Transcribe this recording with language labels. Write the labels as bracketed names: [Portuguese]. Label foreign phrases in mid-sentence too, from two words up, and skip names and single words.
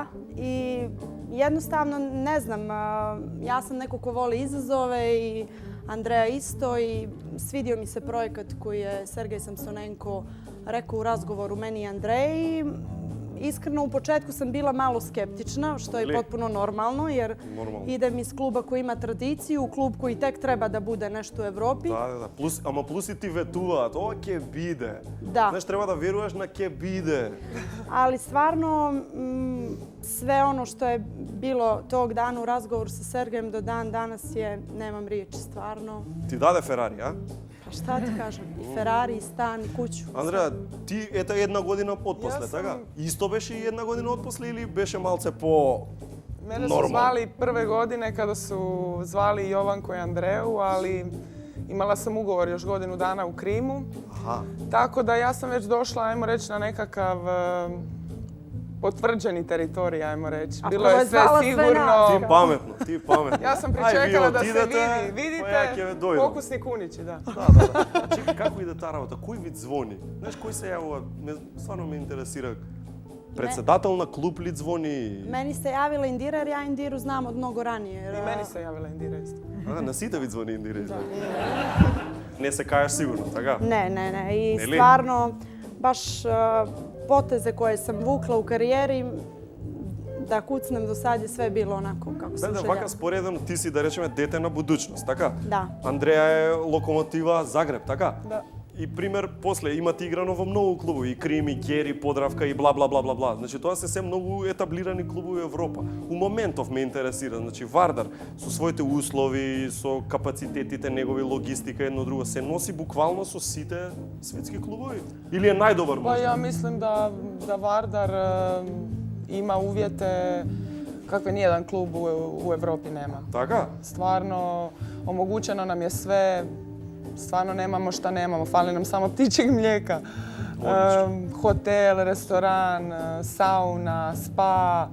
[Croatian] I jednostavno, ne znam, ja sam neko ko voli izazove i Andreja isto i svidio mi se projekat koji je Sergej Samsonenko rekao u razgovoru meni i Andreji. Iskreno, u početku sam bila malo skeptična, što je Li? potpuno normalno, jer Normalno. idem iz kluba koji ima tradiciju, u klub koji tek treba da bude nešto u Evropi. [Macedonian] Да. Плюс и ти ветуваат, ова ќе биде. [Croatian] Da. [Macedonian] Знаеш, треба да веруваш на ќе биде. [Croatian] Ali stvarno, sve ono što je bilo tog dana u razgovoru sa Sergejem do dan danas je, nemam riječi, stvarno. [Macedonian] Ти даде Ферари, а? [Croatian] Pa šta ti kažem, i Ferrari, i stan, i kuću. [Macedonian] Андреа, ти ета една година отпосле, Ја сум- така? Исто беше и една година отпосле или беше малце по... [Croatian] Mene su Normalno. zvali prve godine kada su zvali Jovanku i Andreju, ali imala sam ugovor još godinu dana u Krimu. [Macedonian] Аха. [Croatian] Tako da ja sam već došla, ajmo reći, na nekakav potvrđeni teritorij, ajmo reći. A Bilo ko je je sve zvala sve sigurno. nas? [Macedonian] Ти паметно, ти паметно. [Croatian] Ja sam [Macedonian] Ај, [Croatian] pričekala [Macedonian] вие [Croatian] da se [Macedonian] отидете, [Croatian] vidi. [Macedonian] па ја ќе ве [Croatian] Vidite, [Macedonian] дојдам. [Croatian] pokusni kunići, da. [Macedonian] Да. Чекај, како иде таа работа? Кој вид звони? Знаеш, кој се јавува? Стварно ме интересира. Председател на клуб ли звони? [Croatian] Meni se javila Indira jer ja Indiru znam od mnogo ranije. jer, I meni se javila Indira isto. [Macedonian] А, на сите ви звони Индира изгледа. Не се каеш сигурно, така? [Croatian] Ne. I Ne li? stvarno, baš poteze koje sam vukla u karijeri, da kucnem do sad je sve bilo onako kako sam [Macedonian] Бе, [Croatian] željela. [Macedonian] вака споредно ти си, да речеме, дете на будучност, така? Да. Андреја е Локомотива Загреб, така? [Croatian] Da. [Macedonian] И пример, после имате играно во многу клубови, и Крим, и Гери, Подравка и бла бла бла бла бла. Значи тоа се многу етаблирани клубови во Европа. У моментов ме интересира, значи Вардар со своите услови, со капацитетите негови, логистика, едно друго, се носи буквално со сите светски клубови? Или е најдобар [Croatian] Pa [Macedonian] можда? [Croatian] ja mislim da Vardar ima uvjete kakve nijedan klub u Europi nema. [Macedonian] Така? [Croatian] Stvarno, omogućeno nam je sve, stvarno nemamo šta nemamo, fali nam samo ptičjeg mlijeka. Hotel, restoran, sauna, spa,